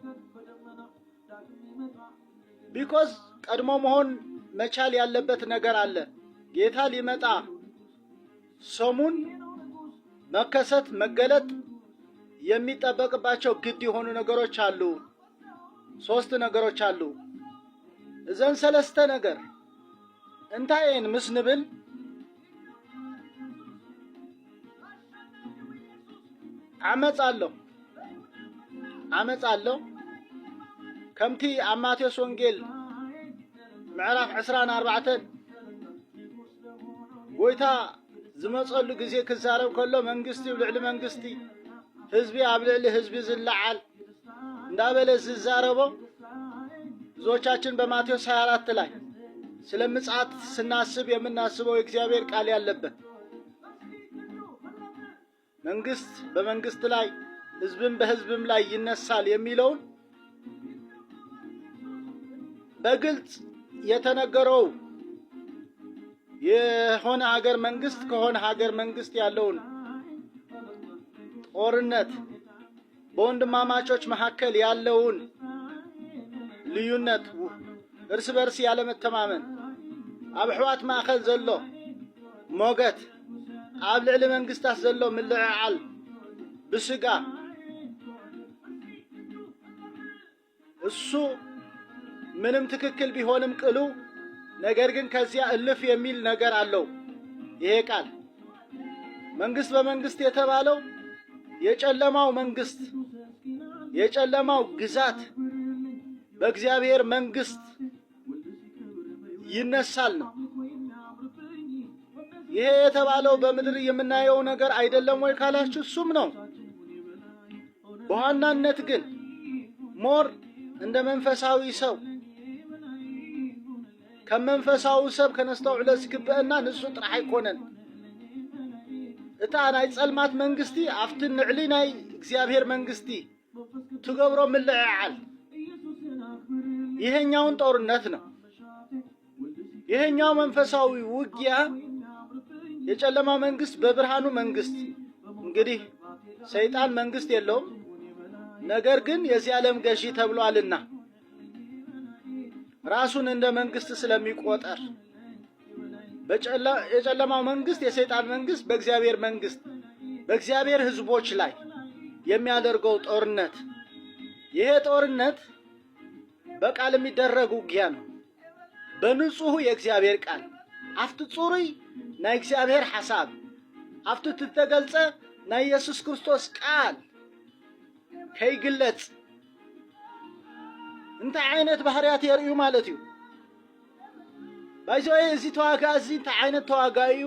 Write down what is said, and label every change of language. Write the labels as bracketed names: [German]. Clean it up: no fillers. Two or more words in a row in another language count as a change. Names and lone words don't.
[Amharic] ቢኮዝ ቀድሞ መሆን መቻል ያለበት ነገር አለ። ጌታ ሊመጣ ሰሙን መከሰት መገለጥ የሚጠበቅባቸው ግድ የሆኑ ነገሮች አሉ። ሶስት ነገሮች አሉ። [Tigrinya] እዘን ሰለስተ ነገር እንታይን ምስንብል አመጽ አለው ከምቲ አማቴዎስ ወንጌል ምዕራፍ 14 ጎይታ ዝመጸሉ ጊዜ ክዛረብ ከሎ መንግስቲ ብልዕሊ መንግስቲ ህዝቢ ኣብ ልዕሊ ህዝቢ ዝለዓል እንዳበለ ዝዛረቦ [Amharic] ብዙዎቻችን በማቴዎስ 24 ላይ ስለ ምጽአት ስናስብ የምናስበው የእግዚአብሔር ቃል ያለበት መንግስት በመንግስት ላይ ህዝብም በህዝብም ላይ ይነሳል የሚለውን በግልጽ የተነገረው የሆነ ሀገር መንግስት ከሆነ ሀገር መንግስት ያለውን ጦርነት በወንድማማቾች መካከል ያለውን ልዩነት እርስ በርስ ያለመተማመን [Tigrinya] ኣብ ሕዋት ማእከል ዘሎ ሞገት ኣብ ልዕሊ መንግስታት ዘሎ ምልዕዓል ብስጋ [Amharic] እሱ ምንም ትክክል ቢሆንም ቅሉ ነገር ግን ከዚያ እልፍ የሚል ነገር አለው። ይሄ ቃል መንግስት በመንግስት የተባለው የጨለማው መንግስት የጨለማው ግዛት በእግዚአብሔር መንግስት ይነሳል ነው። ይሄ የተባለው በምድር የምናየው ነገር አይደለም ወይ ካላችሁ እሱም ነው። በዋናነት ግን ሞር እንደ መንፈሳዊ ሰው [Tigrinya] ከመንፈሳዊ ሰብ ከነስተውዕለ ዝግበአና ንሱ ጥራሕ አይኮነን። እታ ናይ ጸልማት መንግስቲ አፍቲ ንዕሊ ናይ እግዚአብሔር መንግስቲ ትገብሮ ምልዕዓል [Amharic] ይሄኛውን ጦርነት ነው። ይሄኛው መንፈሳዊ ውጊያ የጨለማ መንግስት በብርሃኑ መንግስት እንግዲህ ሰይጣን መንግስት የለውም፣ ነገር ግን የዚህ ዓለም ገዢ ተብሏልና ራሱን እንደ መንግስት ስለሚቆጠር የጨለማው መንግስት የሰይጣን መንግስት በእግዚአብሔር መንግስት በእግዚአብሔር ህዝቦች ላይ የሚያደርገው ጦርነት ይሄ ጦርነት በቃል የሚደረግ ውጊያ ነው። በንጹህ የእግዚአብሔር ቃል [Tigrinya] አፍት ጹሩይ ናይ እግዚአብሔር ሐሳብ አፍት ትተገልጸ ናይ ኢየሱስ ክርስቶስ ቃል ከይግለጽ እንታይ ዓይነት ባህሪያት የርእዩ ማለት እዩ። ባይዘይ እዚ ተዋጋእ እዚ እንታይ ዓይነት ተዋጋእ እዩ?